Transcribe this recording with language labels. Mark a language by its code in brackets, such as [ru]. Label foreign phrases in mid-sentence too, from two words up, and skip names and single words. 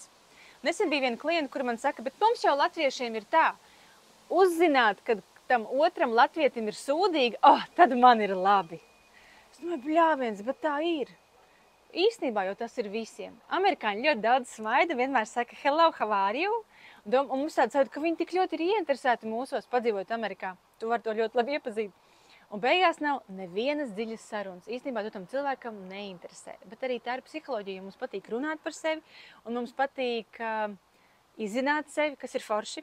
[lv] Nesen bija viena klienta, kura man saka, bet mums jau latviešiem ir tā, uzzināt, kad tam otram latvietim ir sūdīgi, tad man ir labi. Es domāju, bļāviens, bet tā ir. Īstenībā jau tas ir visiem. Amerikāņi ļoti daudz smaida, vienmēr saka, [en] hello, how are you? [lv] Un mums tāds sajūta, ka viņi tik ļoti ir ieinteresēti mūsos, padzīvot Amerikā. Tu vari to ļoti labi iepazīt. Un beigās nav nevienas dziļas sarunas. Īstenībā tu tam cilvēkam neinteresē. Bet arī tā ir psiholoģija. Mums patīk runāt par sevi, un mums patīk izzināt sevi, kas ir forši.